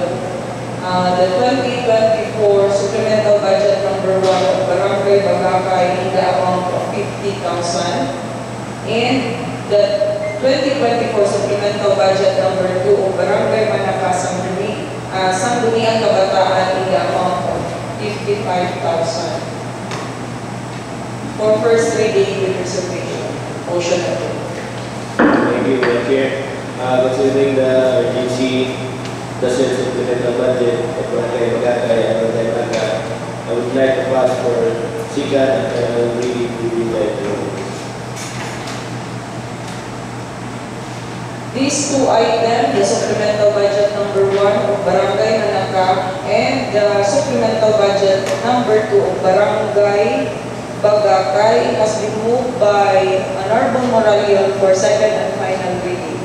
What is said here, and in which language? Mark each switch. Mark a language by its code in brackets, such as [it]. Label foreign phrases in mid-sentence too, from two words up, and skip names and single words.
[en] The 2024 supplemental budget number 1 of Barangay Bagakay in the amount of 50,000, and the 2024 supplemental budget number 2 of Barangay Manaka, Sangguniang Kabataan in the amount of 55,000 for first reading with reservation. Motion approved. Thank you, Madam Chair. Considering the urgency, the said supplemental budget of Barangay Bagakay and Barangay Manaka, I would like to pass for second and final reading to be by the These 2 items, the supplemental budget number 1 of Barangay Manaka and the supplemental budget number 2 of Barangay Bagakay has been moved by Honorable Moralion for second and final reading.